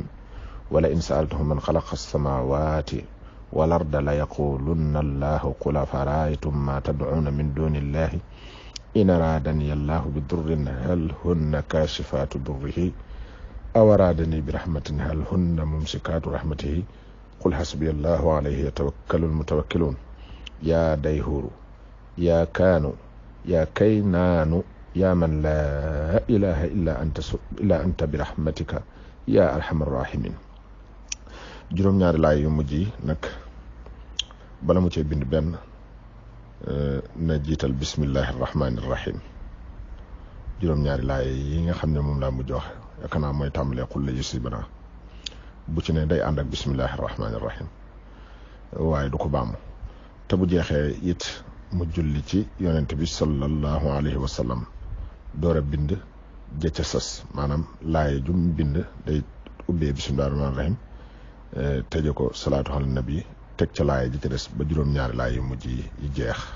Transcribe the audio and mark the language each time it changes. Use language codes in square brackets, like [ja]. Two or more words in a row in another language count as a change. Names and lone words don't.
[ar] ولئن سألتهم من خلق السماوات والأرض ليقولن الله قل أفرأيتم ما تدعون من دون الله إن أرادني الله بضر هل هن كاشفات ضره أو أرادني برحمة هل هن ممسكات رحمته قل حسبي الله عليه يتوكل المتوكلون. يا ديهور يا كان يا كينان يا من لا إله إلا أنت برحمتك يا أرحم الراحمين. [wo] juróom-ñaari laay yu mujj yi nag bala mu cee bind benn na jiital [ar] بسم الله الرحمن الرحيم. [wo] juróom-ñaari laay yi nga xam ne moom laa mujj wax yaakaar naa mooy tàmbalee [ar] قل لن يصيبنا [wo] bu ci ne day ànd ak [ar] بسم الله الرحمن الرحيم [wo] waaye du ko baamu te bu jeexee it mu julli ci yonent bi [ar] صلى الله عليه وسلم [wo] door a bind jëcca sas maanaam laay jum bind day ubbee [ar] بسم الله الرحمن الرحيم [wo] tëje ko [ar] الصلاة على النبي [wo] teg ca laay ji ci des ba juróom-ñaari laay yu mujj yi jeex.